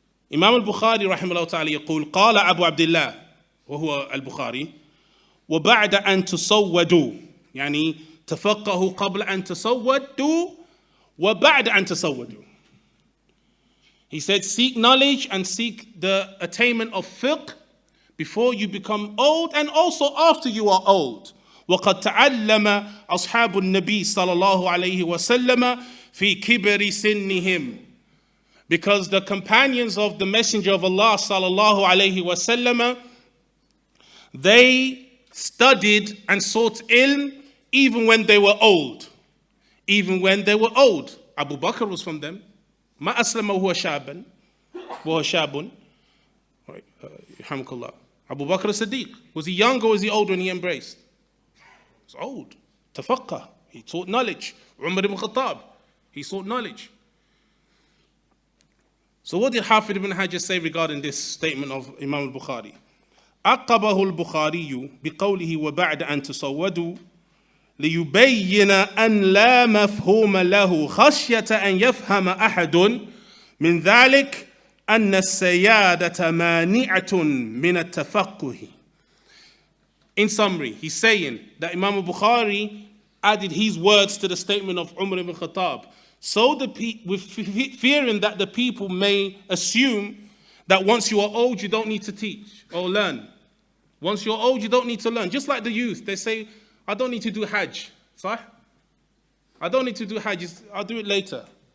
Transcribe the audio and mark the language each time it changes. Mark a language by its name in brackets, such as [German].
[Arabic] Imam al-Bukhari رحمه الله تعالى يقول قال أبو عبد الله وهو البخاري وبعد أن تصودوا يعني تفقهوا قبل أن تصودوا وبعد أن تصودوا. [English] He said, seek knowledge and seek the attainment of fiqh before you become old and also after you are old. [Arabic] وقد تعلم أصحاب النبي صلى الله عليه وسلم في كبر سنهم. [English] Because the companions of the Messenger of Allah sallallahu alaihi wasallam, they studied and sought ilm even when they were old. Even when they were old. Abu Bakr was from them. [Arabic] ما أسلم وهو شاب وهو شاب. [English] Alhamdulillah. Abu Bakr as-Siddiq. Was he young or was he old when he embraced? He was old. Tafaqqah. He taught knowledge. Umar ibn Khattab. He sought knowledge. So what did Hafid ibn Hajar say regarding this statement of Imam al-Bukhari? [Arabic] عقبه البخاري بقوله وبعد أن تصودوا ليبين أن لا مفهوم له خشية أن يفهم أحد من ذلك أن السيادة مانعة من التفقه. [English] In summary, he's saying that Imam al-Bukhari added his words to the statement of Umar ibn Khattab. So with fearing that the people may assume that once you are old, you don't need to teach or learn. Once you're old, you don't need to learn. Just like the youth, they say, I don't need to do Hajj. Sah? I don't need to do Hajj. I'll do it later.